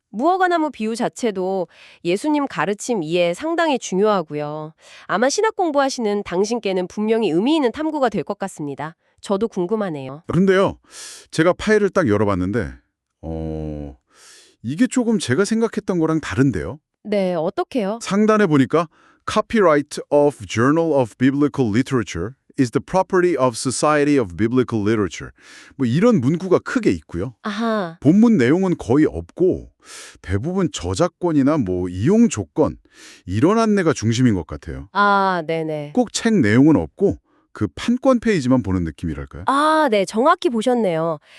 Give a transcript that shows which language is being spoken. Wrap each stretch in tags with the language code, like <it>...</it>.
<ko>무화과나무 비유 자체도 예수님 가르침 이해에 상당히 중요하고요. 아마 신학 공부하시는 당신께는 분명히 의미 있는 탐구가 될 것 같습니다. 저도 궁금하네요. 그런데요, 제가 파일을 딱 열어봤는데, 이게 조금 제가 생각했던 거랑 다른데요? 네, 어떡해요? 상단에 보니까</ko> <en>Copyright of Journal of Biblical Literature is the property of Society of Biblical Literature.</en> <ko>뭐 이런 문구가 크게 있고요. 아하. 본문 내용은 거의 없고 대부분 저작권이나 이용 조건 이런 안내가 중심인 것 같아요. 아, 네네. 꼭 책 내용은 없고 그 판권 페이지만 보는 느낌이랄까요? 아, 네. 정확히 보셨네요.</ko>